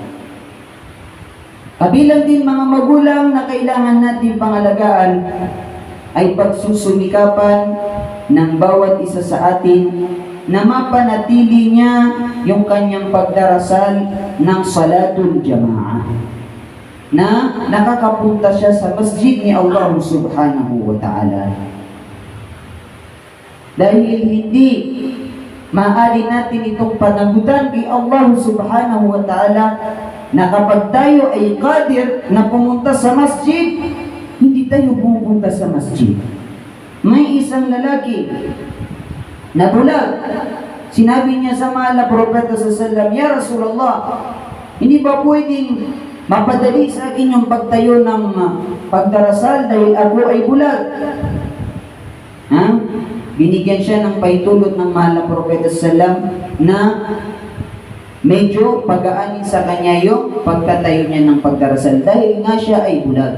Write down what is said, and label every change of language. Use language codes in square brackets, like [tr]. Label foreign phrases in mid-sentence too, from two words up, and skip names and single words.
[tl] Kabilang din, mga magulang, na kailangan natin pangalagaan ay pagsusumikapan ng bawat isa sa atin na mapanatili niya yung kanyang pagdarasal ng [ar] صلاة الجماعة, [tl] na nakakapunta siya sa masjid ni Allah [ar] سبحانه وتعالى. [tl] Dahil hindi maaari natin itong panagutan kay Allah [ar] سبحانه وتعالى [tl] na kapag tayo ay qadir na pumunta sa masjid, hindi tayo pumunta sa masjid. May isang lalaki na bulag. Sinabi niya sa mahal na propeta [ar] صلى الله عليه وسلم, "يا رسول الله, [tl] hindi ba pwedeng mapadali sa akin yung pagtayo ng pagdarasal dahil ako ay bulag?" binigyan siya ng pahintulot ng mahal na Propeta Sallam na medyo pagaanin sa kanya yung pagtatayo niya ng pagdarasal dahil nga siya ay bulag.